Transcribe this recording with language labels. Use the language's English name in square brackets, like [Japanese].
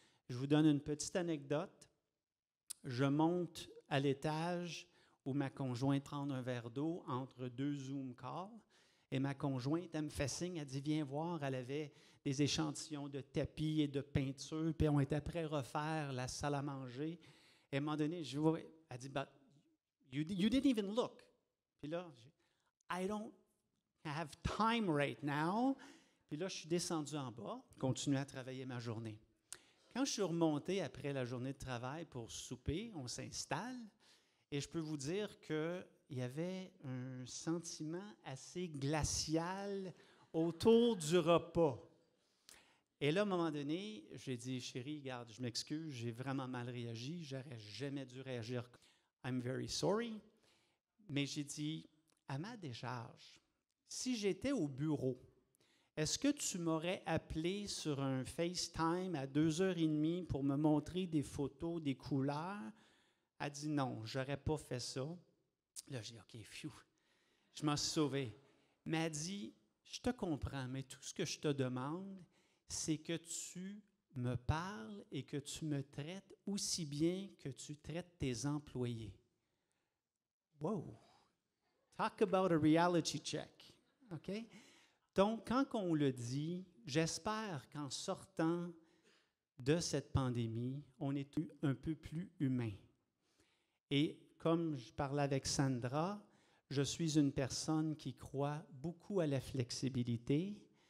[French] Je vous donne une petite anecdote. Je monte à l'étage où ma conjointe prend un verre d'eau entre 2 Zoom calls. Et ma conjointe, elle me fait signe, elle dit, viens voir, elle avait des échantillons de tapis et de peinture, puis on était prêts à refaire la salle à manger. Et à un moment donné, elle dit, [English] but you didn't even look. [French] Puis là, [English] I don't have time right now. [French] Puis là, je suis descendu en bas, continué à travailler ma journée. Quand je suis remonté après la journée de travail pour souper, on s'installe, et je peux vous dire qu'il y avait un sentiment assez glacial autour du repas. Et là, à un moment donné, j'ai dit, chérie, regarde, je m'excuse, j'ai vraiment mal réagi, j'aurais jamais dû réagir. [English] I'm very sorry. [French] Mais j'ai dit, à ma décharge, si j'étais au bureau, est-ce que tu m'aurais appelé sur un FaceTime à 2h30 pour me montrer des photos, des couleurs? Elle dit non, je n'aurais pas fait ça. Là, j'ai dit, OK, phew, je m'en suis sauvé. Mais elle dit, je te comprends, mais tout ce que je te demande, c'est que tu me parles et que tu me traites aussi bien que tu traites tes employés. [English] Wow! Talk about a reality check. OK? [French] Donc, quand on le dit, j'espère qu'en sortant de cette pandémie, on est un peu plus humain. Et comme je parlais avec Sandra, je suis une personne qui croit beaucoup à la flexibilité.